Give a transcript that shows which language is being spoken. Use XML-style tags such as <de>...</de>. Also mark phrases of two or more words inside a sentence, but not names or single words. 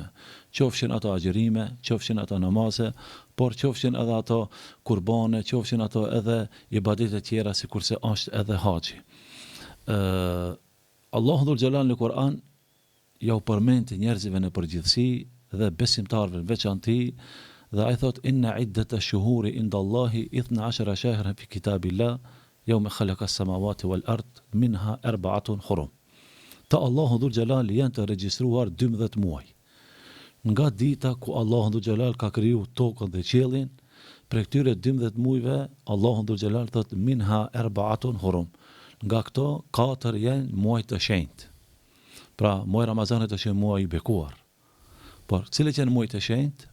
<sq>Qofshin ato agjërime, qofshin ato namaze, por qofshin edhe ato kurbane, qofshin ato edhe ibadete tjera, sikurse është edhe haxhi. Allahu Dhul Jalal në Kur'an ja u përmend njerëzve në përgjithësi dhe besimtarëve në veçantë, dhe ai thot</sq> <ar>إن عدة الشهور عند الله 12 شهرا في كتاب الله يوم خلق السماوات والأرض منها 4 حرم.</ar> <sq>Ta Allahu Dhul Jalal janë të regjistruar 12 muaj. Nga dita ku Allahu Dhul Jalal ka kriju tokën dhe qiellin, për këtyre 12 muajve Allahu Dhul Jalal thot</sq> <ar>منها 4 حرم.</ar> <sq>Nga këto 4 janë muaj të shenjtë. Pra, muaj Ramazanit është muaj i bekuar. Por, cilët janë muaj të shenjtë?</sq>